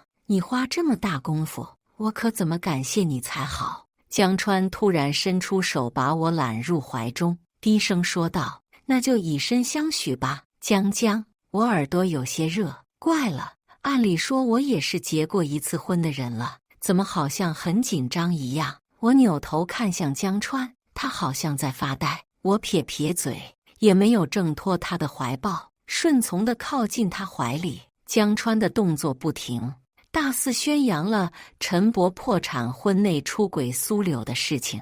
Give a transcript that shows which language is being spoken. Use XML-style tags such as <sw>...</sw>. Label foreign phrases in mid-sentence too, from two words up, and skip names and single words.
<zh>你花這麼大功夫，我可怎麼感謝你才好？江川突然伸出手把我攬入懷中，低聲說道：“那就以身相許吧。” 江，我耳朵有些熱。怪了，按理說我也是結過一次婚的人了，怎麼好像很緊張一樣？我扭頭看向江川，他好像在發呆。我撇嘴，也沒有掙脫他的懷抱，順從地靠近他懷裡。江川的動作不停，大肆宣揚了陳伯破產、婚內出軌蘇柳的事情。</zh>